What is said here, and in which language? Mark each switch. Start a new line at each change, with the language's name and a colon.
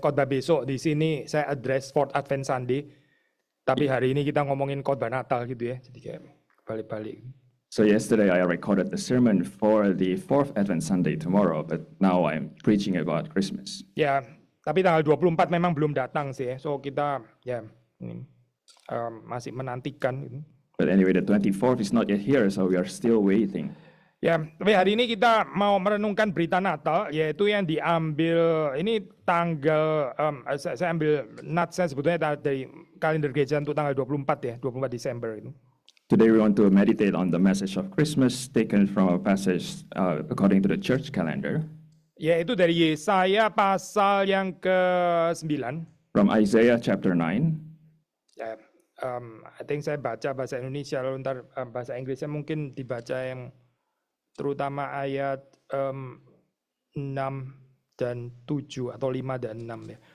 Indonesian: Khotbah besok di sini saya address 4th Advent Sunday. Tapi hari ini kita ngomongin khotbah Natal gitu ya. Jadi kayak balik-balik.
English: So yesterday I recorded the sermon for the 4th Advent Sunday tomorrow, but now I'm preaching about Christmas.
Indonesian: Ya, tapi tanggal 24 memang belum datang sih ya. So kita ya ini, masih menantikan gitu.
English: But anyway, the 24th is not yet here, so we are still waiting.
Indonesian: Ya, tapi hari ini kita mau merenungkan berita Natal, yaitu yang diambil ini tanggal, saya ambil natsnya sebetulnya dari kalender gereja untuk tanggal 24 ya, 24 Desember itu.
English: Today we want to meditate on the message of Christmas taken from a passage according to the church calendar.
Indonesian: Yaitu dari Yesaya pasal yang ke-9.
English: From Isaiah chapter 9.
Indonesian: Ya,
English: I think
Indonesian: saya baca bahasa Indonesia, lalu ntar bahasa Inggrisnya mungkin dibaca yang terutama ayat 6 dan 7 atau 5 dan 6 ya.